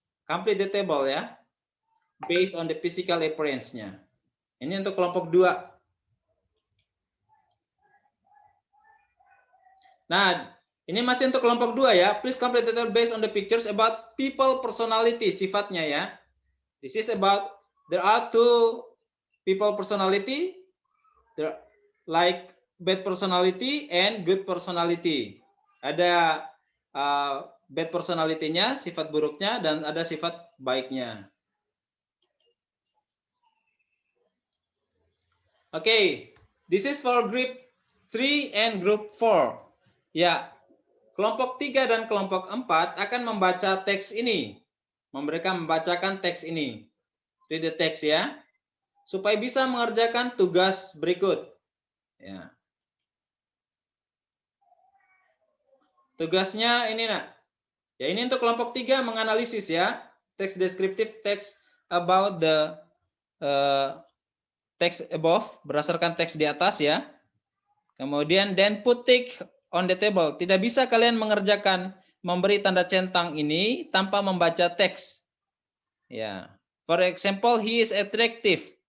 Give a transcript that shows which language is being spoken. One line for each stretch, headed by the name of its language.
English: Complete the table ya. Based on the physical appearance-nya.
Indonesian: Ini untuk kelompok 2. Nah, ini masih untuk kelompok 2 ya.
English: Please complete the table based on the pictures about people personality,
Indonesian: sifatnya ya.
English: This is about, there are 2 people personality, there like bad personality and good personality.
Indonesian: Ada
English: bad personality-
Indonesian: nya, sifat buruknya, dan ada sifat baiknya.
English: Oke, this is for group 3 and group 4.
Indonesian: Ya, kelompok 3 dan kelompok 4 akan membaca teks ini. Mereka membacakan teks ini.
English: Read the text
Indonesian: ya. Supaya bisa mengerjakan tugas berikut. Ya. Tugasnya ini nak. Ya, ini untuk kelompok 3 menganalisis ya.
English: Text descriptive text about the text above,
Indonesian: berdasarkan teks di atas ya. Kemudian
English: then put tick on the table.
Indonesian: Tidak bisa kalian mengerjakan memberi tanda centang ini tanpa membaca teks. Ya.
English: For example, he is attractive.